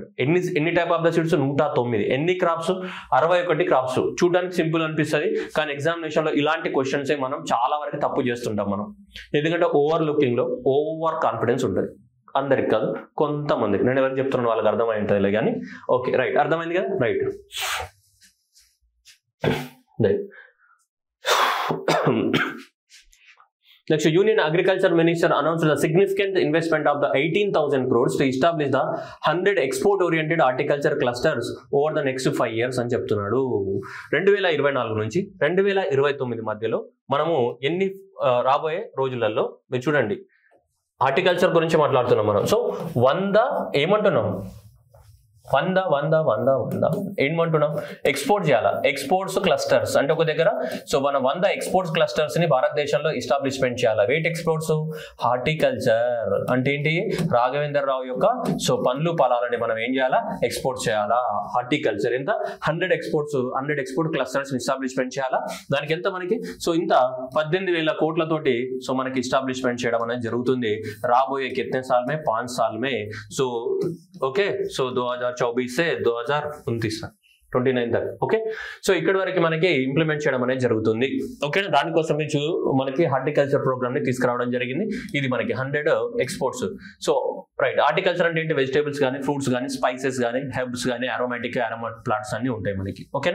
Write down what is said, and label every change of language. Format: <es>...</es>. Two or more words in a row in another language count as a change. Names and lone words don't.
<te>ఎన్ని</te> <en>type of the seeds,</en> <te>109. ఎన్ని క్రాప్స్, 61 క్రాప్స్. చూడడానికి సింపుల్ అనిపిస్తుంది, కానీ ఎగ్జామినేషన్ లో ఇలాంటి క్వశ్చన్స్ మనం చాలా వరకు తప్పు చేస్తుంటాం మనం. ఎందుకంటే</te> <en>over looking</en> <te>లో</te> <en>over confidence</en> <te>ఉంటుంది. అందరికి కాదు, కొంతమందికి. నేను ఎవరికి చెప్తున్నాను వాళ్ళకి అర్థమై ఉంటుంది కానీ.</te> <en>okay right,</en> <te>అర్థమైంది కదా. రైట్.</te> <en>Next, Union Agriculture Minister announced the significant investment of the 18,000 crores to establish the 100 export-oriented horticulture clusters over the next 5 years</en> <te>అని చెప్తున్నాడు. 2024 నుంచి 2029 మధ్యలో మనము ఎన్ని రాబోయే రోజులలో మీరు చూడండి హార్టికల్చర్ గురించి మాట్లాడుతున్నాం మనం. సో 100 ఏమంటున్నాం, 100 ఏమంటున్నాం, ఎక్స్పోర్ట్ చేయాలా,</te> <en>exports clusters</en> <te>అంటే ఒక దగ్గర. సో మనం 100</te> <en>exports clusters</en> <te>ని భారతదేశంలో ఎస్టాబ్లిష్మెంట్ చేయాలా.</te> <en>wait exports,</en> <te>హార్టికల్చర్ అంటే ఏంటి, రాఘవేంద్ర రావు యొక్క సో పండ్లు పొలాలని మనం ఏం చేయాలా, ఎక్స్పోర్ట్ చేయాలా. హార్టికల్చర్ ఎంత, 100</te> <en>export clusters establishment</en> <te>చేయాలా. దానికి ఎంత మనకి, సో ఇంత 18,000 కోట్లతోటి సో మనకి ఎస్టాబ్లిష్మెంట్ చేయడం అనేది జరుగుతుంది.</te> <hi>రాబోయే कितने साल में, 5 साल में.</hi> <en>so okay, so 2024</en> <hi>से 2029 तक.</hi> <en>okay, so</en> <te>ఇక్కడ వరకు మనకి ఇంప్లిమెంట్ చేయడం అనేది జరుగుతుంది. ఓకే, దానికోసం మనకి</te> <en>horticulture programme</en> <te>ని తీసుకురావడం జరిగింది. ఇది మనకి 100 ఎక్స్పోర్ట్స్.</te> <en>so right,</en> <te>హార్టికల్చర్ అంటే ఏంటి, వెజిటేబుల్స్ కానీ, ఫ్రూట్స్ కానీ, స్పైసెస్ కానీ, హెర్బ్స్ కానీ,</te> <en>aromatic plants</en> <te>అన్ని ఉంటాయి మనకి. ఓకేనా.</te>